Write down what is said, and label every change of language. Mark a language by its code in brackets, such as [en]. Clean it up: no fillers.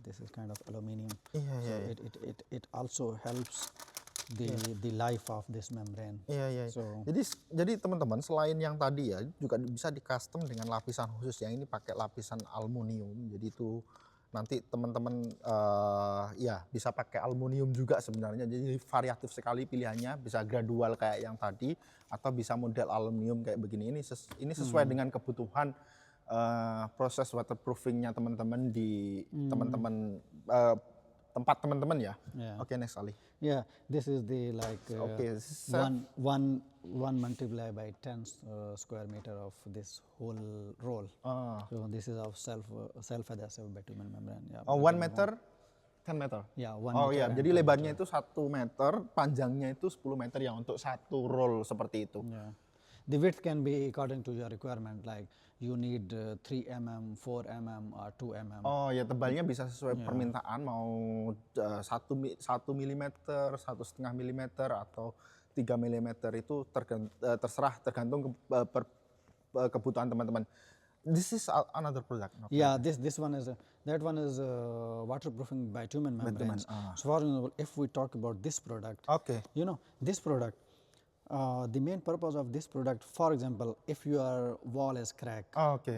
[en] This is kind of aluminium. Yeah. It also helps the life of this membrane. [id] Iya. [en] So [id] Jadi teman-teman selain yang tadi ya juga bisa di custom dengan lapisan khusus. Yang ini pakai lapisan aluminium. Jadi itu nanti teman-teman ya bisa pakai aluminium juga sebenarnya. Jadi variatif sekali pilihannya, bisa gradual kayak yang tadi atau bisa model aluminium kayak begini. Ini sesuai dengan kebutuhan proses waterproofingnya teman-teman di teman-teman tempat teman-teman ya. [en] Yeah. Oke, next Ali. yeah, this is the like Okay, one multiply by 10 square meter of this whole roll. So this is of self-adhesive bitumen membrane. Yeah, 1 meter, 10 meter. Yeah, 1 Oh meter [id] iya, [en] and [id] jadi [en] 10 [id] lebarnya itu 1 meter, panjangnya itu 10 meter ya untuk satu roll seperti itu. [en] Yeah. The width can be according to your requirement, like you need 3 mm, 4 mm, or 2 mm. [id] Oh ya, tebalnya bisa sesuai permintaan, mau 1 mm, 1,5 mm atau 3 mm itu terserah tergantung kebutuhan teman-teman. [en] This is another product. Okay. Yeah, this one is that one is waterproofing bitumen membranes. So for example, if we talk about this product, [id] Oke. [en] this product, the main purpose of this product, for example, if your wall is cracked, [id] Oke.